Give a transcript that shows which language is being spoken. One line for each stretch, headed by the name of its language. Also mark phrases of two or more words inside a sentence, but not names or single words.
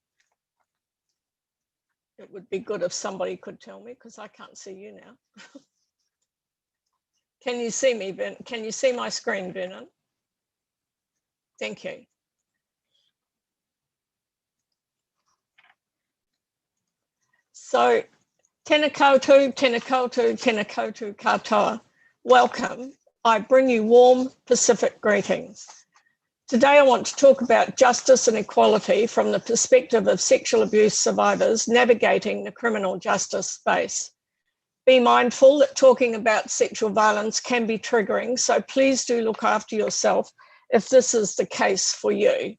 English: It would be good if somebody could tell me, because I can't see you now. Can you see me, Vernon? Can you see my screen, Vernon? Thank you. So,
Māori: tēnā koutou, tēnā koutou, tēnā koutou katoa.
English: Welcome. I bring you warm Pacific greetings. Today I want to talk about justice and equality from the perspective of sexual abuse survivors navigating the criminal justice space. Be mindful that talking about sexual violence can be triggering, so please do look after yourself if this is the case for you.